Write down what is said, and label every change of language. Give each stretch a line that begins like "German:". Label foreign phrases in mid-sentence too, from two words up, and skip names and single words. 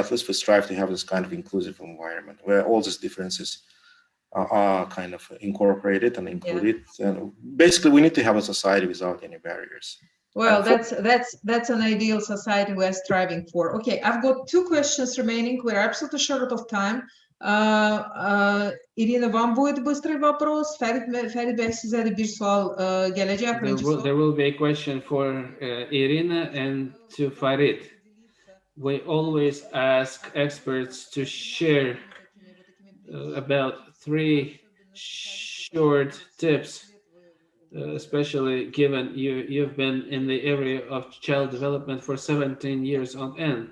English: At least we strive to have this kind of inclusive environment where all these differences are kind of incorporated and included. And basically, we need to have a society without any barriers. Well, that's an ideal society we're striving for. Okay, I've got 2 questions remaining. We're absolutely short of time.
Russian: Irina, вам будет быстрый вопрос.
Turkish: Ferit Bey, size de bir sual gelecek.
English: There will be a question for Irina and to Farid. We always ask experts to share about 3 short tips, especially given you've been in the area of child development for 17 years on end.